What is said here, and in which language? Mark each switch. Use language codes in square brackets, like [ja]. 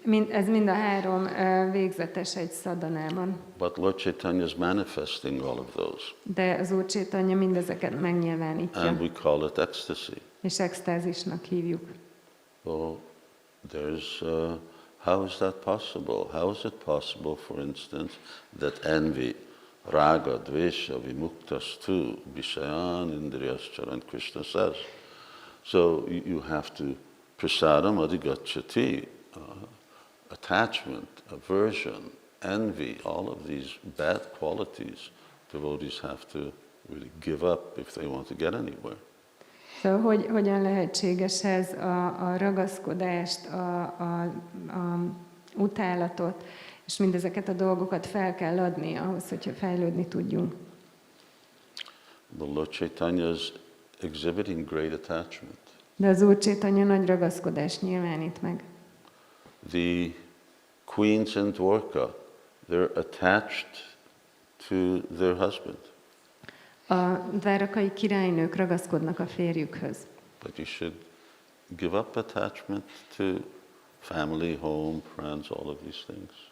[hu] Ez mind a 3 végzetes egy szadhanában. [en] But Lord Chaitanya is manifesting all of those. [hu] De az Úr Chaitanya mindezeket megnyilvánítja. [en] And we call it ecstasy. [hu] És extázisnak hívjuk. [en] Well, there's how is that possible? How is it possible, for instance, that envy, [sa] raga, dvesha, vimuktastu, vishayan, indriyascharan, [en] Krishna says. So you have to [sa] prasadam adhigacchati, [en] attachment, aversion, envy, all of these bad qualities devotees have to really give up if they want to get anywhere. [hu] Szóval hogyan lehetséges ez a ragaszkodást, a utálatot, és mindezeket a dolgokat fel kell adni ahhoz, hogyha fejlődni tudjunk. [en] The Lord Chaitanya is exhibiting great attachment. [hu] De az Úr Chaitanya nagy ragaszkodást nyilvánít meg. [en] The queens in Dwarka, they're attached to their husband. [hu] A dvárakai királynők ragaszkodnak a férjükhöz. [en] But you should give up attachment to family, home, friends, all of these things.